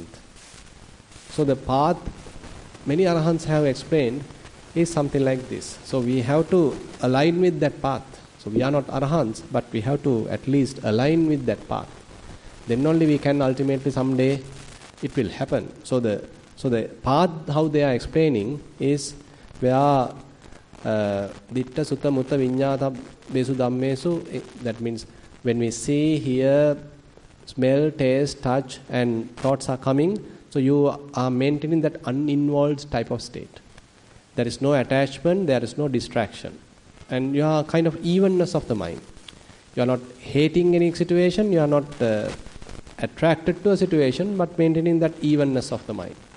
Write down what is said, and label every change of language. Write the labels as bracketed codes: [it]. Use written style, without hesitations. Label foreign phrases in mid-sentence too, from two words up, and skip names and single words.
[en] So the path, many arahants have explained, is something like this. So we have to align with that path. So we are not arahants, but we have to at least align with that path. Then only we can ultimately someday it will happen. So the path how they are explaining is where [pi] ditta sutta mutta viññāta besu dhammesu. [en] That means when we see, hear, smell, taste, touch, and thoughts are coming, so you are maintaining that uninvolved type of state. There is no attachment, there is no distraction. And you are kind of evenness of the mind. You are not hating any situation, you are not attracted to a situation, but maintaining that evenness of the mind.